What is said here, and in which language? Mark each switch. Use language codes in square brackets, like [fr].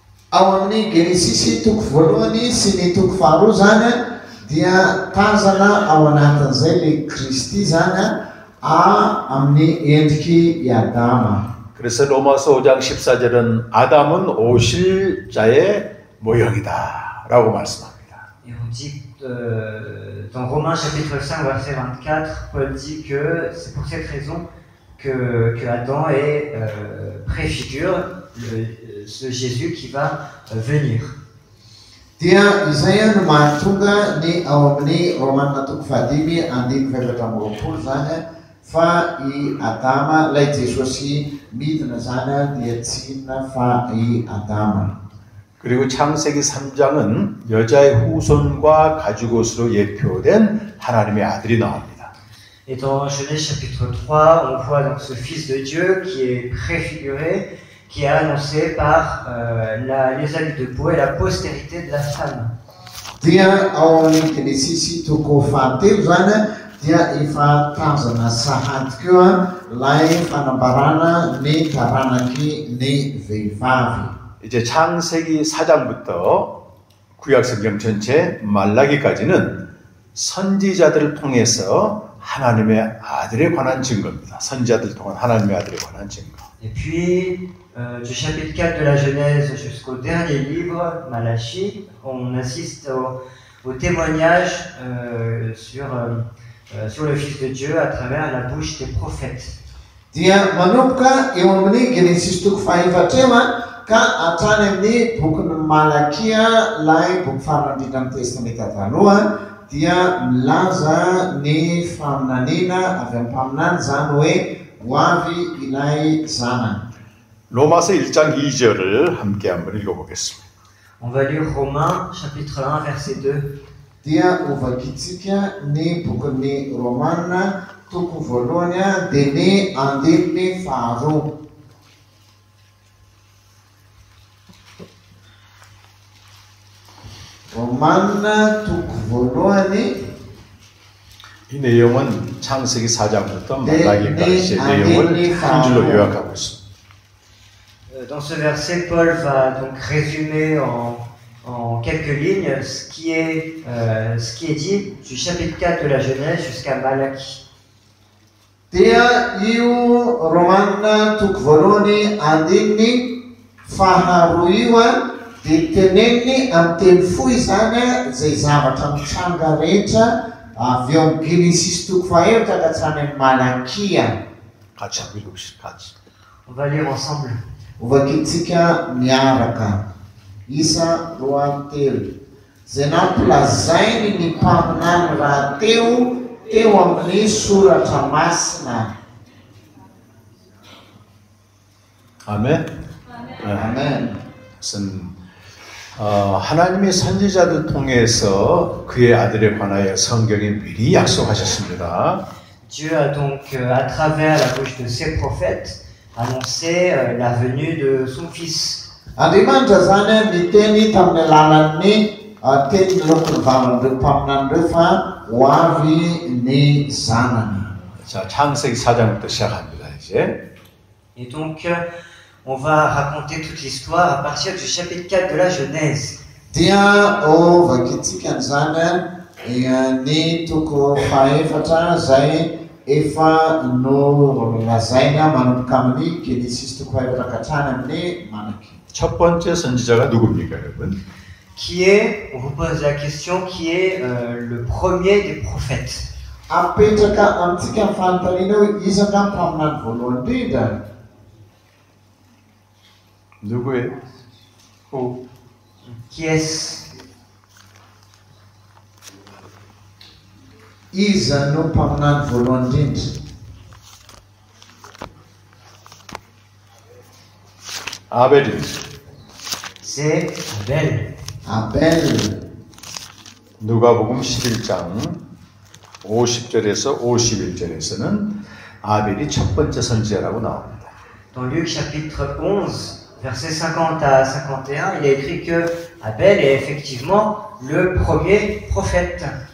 [mg] Ao amin'ny Genesis toko voalohany sy ny toko faharoa zany dia tazana ao anatin'izay le Kristy zany amin'ny endriky i Adama. [ko] 그래서 로마서 5장 14절은 아담은 오실 자의 모형이다 라고 말씀합니다. [fr] Et on dit dans Romains chapitre 5 verset 24, Paul dit que c'est pour cette raison que Adam préfigure ce Jésus qui va venir. [mg] Dia Isaia no mahatonga ny ao amin'ny Romanina toko fahadimy andiny faefatra amby roapolo zany fa i Adama ilay Jesosy midina zany dia tsy inona fa i Adama. [ko] 그리고 창세기 3장은 여자의 후손과 가죽옷으로 예표된 하나님의 아들이 나옵니다. [fr] Et dans Genèse chapitre 3, on voit donc ce Fils de Dieu qui est préfiguré, qui est annoncé par les habits de peau et la postérité de la femme. [mg] Dia ao amin'ny Genesisy toko fahatelo zany dia efa tazana sahady koa ilay fanambarana ny taranaky ny vehivavy. [ko] 이제 창세기 4장부터 구약성경 전체 말라기까지는 선지자들을 통해서 하나님의 아들에 관한 증거입니다. 선지자들을 통한 하나님의 아들에 관한 증거. [fr] Et puis, du chapitre 4 de la Genèse jusqu'au dernier livre, Malachie, on assiste au témoignage sur le Fils de Dieu à travers la bouche des prophètes. [mg] Dia manomboka eo amin'ny Genesisy toko fahaefatra ka hatrany amin'ny bokin'ny Malakia ilay boky farany indrindra amin'ny testamenta taloha dia milaza ny faminaniana avy amin'ny mpaminany zany hoe ho avy ilay zanany. [ko] 로마서 1장 2절을 함께 한번 읽어보겠습니다. [fr] On va lire Romains chapitre 1 verset 2. [mg] Dia ovakitsika ny bokin'ny Romanina toko voalohany dia ny andininy faharoa. Romanina toko voalohany. [ko] 이 내용은 창세기 4장부터 말라기까지의 내용을 한 줄로 요약하고 있습니다. [fr] Dans ce verset, Paul va donc résumer en quelques lignes ce qui est dit du chapitre 4 de la Genèse jusqu'à Malachie. [mg] Dia io Romanina toko voalohany andininy faharoa io dia teneniny amin'ny teny fohy zany zay zavatra mitranga rehetra avy eo amin'ny Genesisy toko fahaefatra ka hatrany amin'ny Malakia. [ko] 같이 한번 읽읍시다. 같이. [fr] On va lire ensemble. [mg] Ovakitsika miaraka. Isa roa telo. Zay nampilazainy ny mpaminany raha teo amin'ny soratra masina. [ko] 아멘. 아멘. 그것은 하나님의 선지자들 통해서 그의 아들에 관하여 성경이 미리 약속하셨습니다. [fr] Dieu a donc, à travers la bouche de ses prophètes, annoncé la venue de son Fils. [mg] Andriamanitra zany miteny tamin'ny alalan'ny teny lokony vavan'ireo mpaminan'ireo fa ho avy ny zanany. [ko] 자, 창세기 4장부터 시작합니다. 이제. [fr] Et donc, on va raconter toute l'histoire à partir du chapitre 4 de la Genèse. [mg] Dia ovakitsika zany ny toko fahaefatra zay efa no lazaina manomboka amin'ny Genesisy toko fahaefatra ka hatrany amin'ny Malachie. [ko] 첫 번째 선지자가 누굽니까, 여러분? [fr] Qui est, on vous pose la question, qui est le premier des prophètes? [mg] Apetraka amintsika ny fanontaniana hoe iza nga mpaminany voalohany indrindra? [ko] 누구예요? [en] Who? [fr] Qui est-ce? [mg] Iza no mpaminany voalohany indrindra? [ko] 아벨입니다. [fr] C'est Abel. [mg] Abel. [ko] 누가복음 11장 50절에서 51절에서는 아벨이 첫 번째 선지자라고 나옵니다. [fr] Dans Luc chapitre 11, versets 50 à 51, il est écrit que Abel est effectivement le premier prophète.